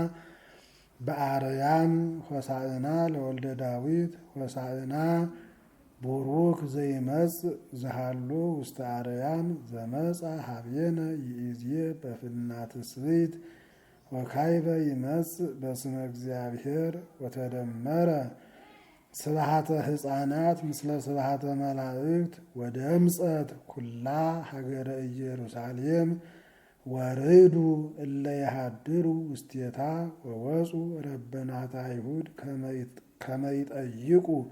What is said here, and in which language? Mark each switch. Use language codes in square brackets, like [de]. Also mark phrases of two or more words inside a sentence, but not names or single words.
[gez] በአርያም ሆሳዕና ለወልደ ዳዊት ሆሳዕና ቡሩክ ዘይመጽእ ዘሃሎ ውስተ አርያም ዘመጻ ሀቤነ ይእዜ በፍናት ስብእት ወካይበ ይመጽእ በስመ እግዚአብሔር ወተደመረ ስብሐተ ሕፃናት ምስለ ስብሐተ መላእክት ወደምጸት ኩላ ሀገረ ኢየሩሳሌም ወርዱ እለ ይሃድሩ ውስቴታ ወወፁ ረበናተ አይሁድ ከመ ይጠይቁ